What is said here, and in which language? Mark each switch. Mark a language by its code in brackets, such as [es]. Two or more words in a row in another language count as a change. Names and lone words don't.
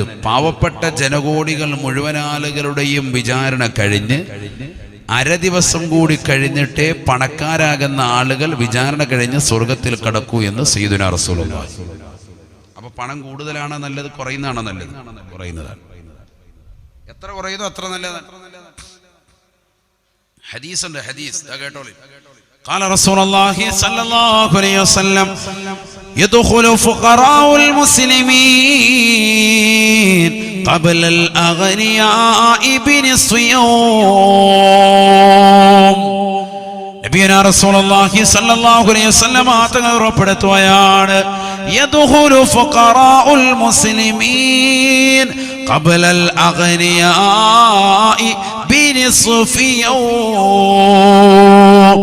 [ml] പാവപ്പെട്ട ജനകോടികൾ മുഴുവൻ ആളുകളുടെയും വിചാരണ കഴിഞ്ഞ് ദിവസം കൂടി കഴിഞ്ഞിട്ടേ പണക്കാരാകുന്ന ആളുകൾ വിചാരണ കഴിഞ്ഞ് സ്വർഗത്തിൽ കടക്കൂ എന്ന് [ar] سيدنا رسول الله. [ml] അപ്പൊ പണം കൂടുതലാണോ നല്ലത്, കുറയുന്നതാണോ നല്ലത്? കുറയുന്നതാണ്. എത്ര കുറയുന്നോ അത്ര നല്ലതാണ്. ഹദീസ് ഉണ്ട്, ഹദീസ് കേട്ടോളി. [ar] قال رسول الله صلى الله عليه وسلم يدخل فقراء المسلمين قبل الأغنياء بنصف يوم. نبينا رسول الله صلى الله عليه وسلم [ml] തങ്ങൾ ഉറപ്പെടുത്തുകയാണ്, [ar] يدخل فقراء المسلمين قبل الأغنياء بنصف يوم.